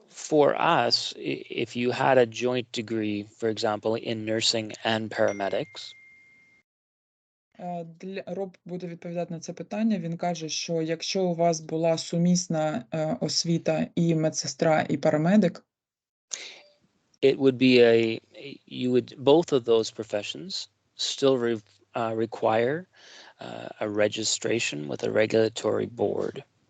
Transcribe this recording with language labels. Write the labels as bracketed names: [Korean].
[English] For us, if you had a joint degree, for example, in nursing and paramedics, [Ukrainian] Роб буде відповідати на це питання. Він каже, що якщо у вас була сумісна освіта і медсестра, і парамедик, [English] it would be both of those professions still require a registration with a regulatory board.